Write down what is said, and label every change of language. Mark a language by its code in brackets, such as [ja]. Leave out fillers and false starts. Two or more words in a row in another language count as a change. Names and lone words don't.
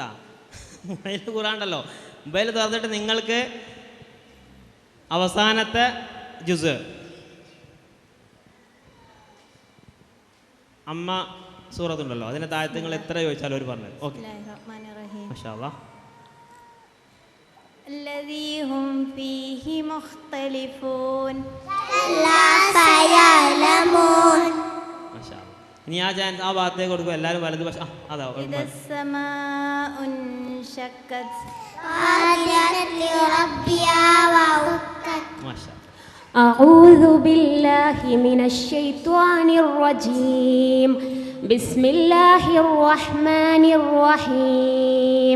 [ml] മൊബൈൽ കൂറാണ്ടല്ലോ. മൊബൈൽ തുറന്നിട്ട് നിങ്ങൾക്ക് അവസാനത്തെ ജുസ് അമ്മ സൂറത്തുണ്ടല്ലോ, അതിൻ്റെ താഴത്ത് നിങ്ങൾ എത്ര ചോദിച്ചാലും അവർ പറഞ്ഞത്. [ar] ഓക്കെ, ما شاء الله. الذي هم فيه مختلفون لا سيعلمون. ما شاء الله. [ml] ഇനി ആ ചാൻസ് ആ ഭാഗത്തേക്ക് കൊടുക്കും. എല്ലാവരും വലത് പക്ഷേ അതാ [ar] إذا السماء انشقت وأذنت لربها وحقت. മാഷാ. أعوذ بالله من الشيطان الرجيم. بسم الله الرحمن الرحيم.